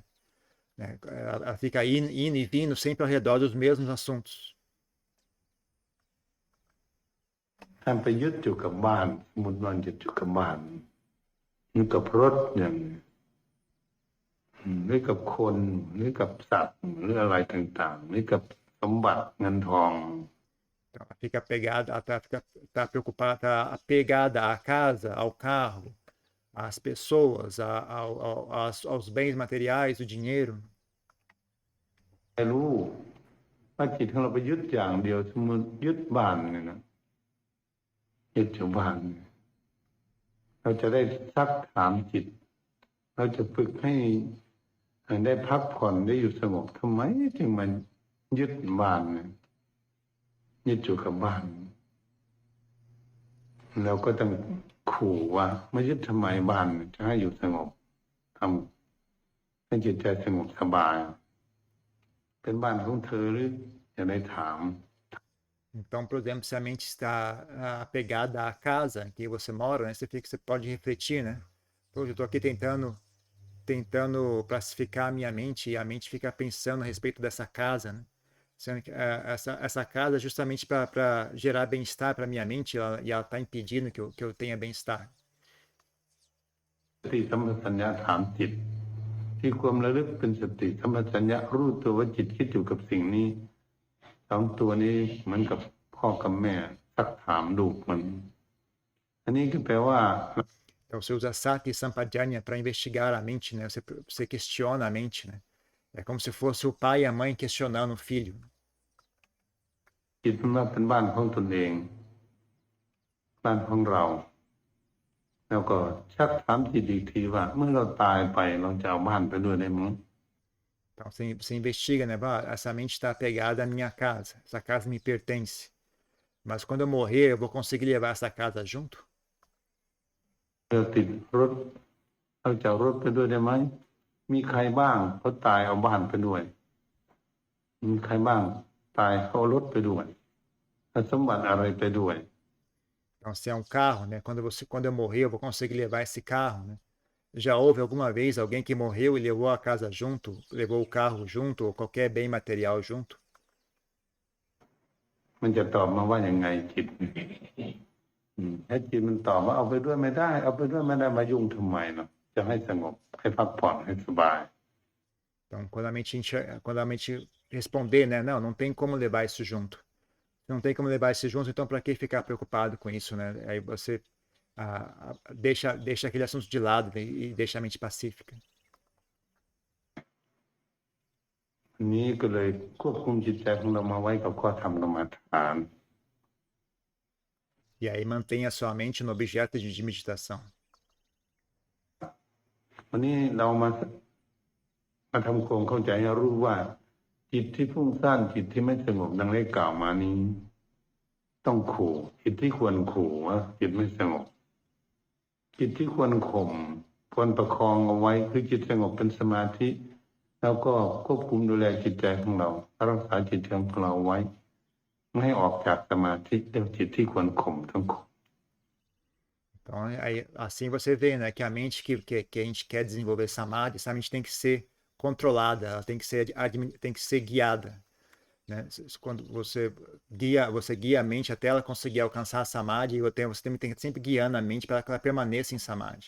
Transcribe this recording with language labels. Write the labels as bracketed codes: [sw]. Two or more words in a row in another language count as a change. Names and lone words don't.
[pt] Né? Ela fica indo e vindo sempre ao redor dos mesmos assuntos. [th] ท่านไปยึดอยู่กับบ้านสมมติว่ายึดอยู่กับบ้านยึดกับรถอย่างหรือกับคนหรือกับสัตว์หรืออะไรต่างๆหรือกับสมบัติเงินทอง [pt] Então, ela fica apegada, tá preocupada, tá apegada à casa, ao carro, às pessoas, aos bens materiais, o dinheiro. [th] ไม่รู้ว่าจิตของเราไปยึดอย่างเดียวสมมติยึดบ้านเนี่ยนะยึดอยู่บ้านเราจะได้ซักถามจิตเราจะฝึกให้ได้พักผ่อนได้อยู่สงบทำไมถึงมันยึดบ้านเนี่ยยึดอยู่กับบ้าน เราก็ต้องขู่ว่าไม่ยึดทำไมบ้านจะให้อยู่สงบทำให้จิตใจสงบสบายเป็นบ้านของเธอหรือจะได้ถาม [pt] Então, por exemplo, se a mente está apegada à casa em que você mora, né, você pode refletir, né? Pô, eu estou aqui tentando classificar a minha mente e a mente fica pensando a respeito dessa casa, né? Sendo que essa casa é justamente para gerar bem-estar para minha mente e ela está impedindo que eu tenha bem-estar. [th] สติสัมปชัญญะถามจิตที่ความระลึกเป็นสติสัมปชัญญะรู้ตัวว่าจิตคิดอยู่กับสิ่งนี้สองตัวนี้เหมือนกับพ่อกับแม่ซักถามลูกมันอันนี้ก็แปลว่า [pt] Então, você usa sati e sampajanya para investigar a mente, né? Você questiona a mente, né? É como se fosse o pai e a mãe questionando o filho. [th] จิตมันว่าเป็นบ้านของตนเองบ้านของเรา แล้วก็ชักถามจิตอีกทีว่าเมื่อเราตายไปเราจะเอาบ้านไปด้วยได้มั้ง [pt] Então, você investiga, né? Essa mente está apegada à minha casa. Essa casa me pertence. Mas quando eu morrer, eu vou conseguir levar essa casa junto? [th] เราติดรถเราจะเอารถไปด้วยได้ไหมมีใครบ้างเขาตายเอาบ้านไปด้วยมีใครบ้างตายเขาเอารถไปด้วยเอาสมบัติอะไรไปด้วย [pt] Então, se é um carro, né? Quando eu morrer, eu vou conseguir levar esse carro, né? Já houve alguma vez alguém que morreu e levou a casa junto, levou o carro junto, ou qualquer bem material junto? [th] มันจะตอบมาว่าอย่างไงจิตถ้าจิตมันตอบว่าเอาไปด้วยไม่ได้เอาไปด้วยไม่ได้มายุ่งทำไมเนาะจะให้สงบให้พักผ่อนให้สบาย [pt] Então, quando a mente responder, né? Não, não tem como levar isso junto. Não tem como levar isso junto, então para que ficar preocupado com isso, né? Aí você deixa aquele assunto de lado, né, e deixa a mente pacífica. [th] อันนี้ก็เลยควบคุมจิตใจของเรามาไว้กับข้อธรรมกรรมฐาน [pt] E aí mantenha sua mente no objeto de meditação. [th] วันนี้เรามาทำความเข้าใจให้รู้ว่า จิตที่ฟุ้งซ่านจิตที่ไม่สงบดังได้กล่าวมานี้ ต้องขู่จิตที่ควรขู่ว่าจิตไม่สงบจิตที่ควรข่มควรประคองเอาไว้คือจิตสงบเป็นสมาธิแล้วก็ควบคุมดูแลจิตใจของเรารักษาจิตใจของเราไว้ไม่ให้ออกจากสมาธิเรียกจิตที่ควรข่มทั้งข่ม [pt] Então, aí, assim você vê, né, que a mente que a gente quer desenvolver samadhi, essa mente tem que ser controlada, ela tem que ser guiada, né? Quando você guia a mente até ela conseguir alcançar a samadhi, você tem que sempre guiando a mente para que ela permaneça em samadhi.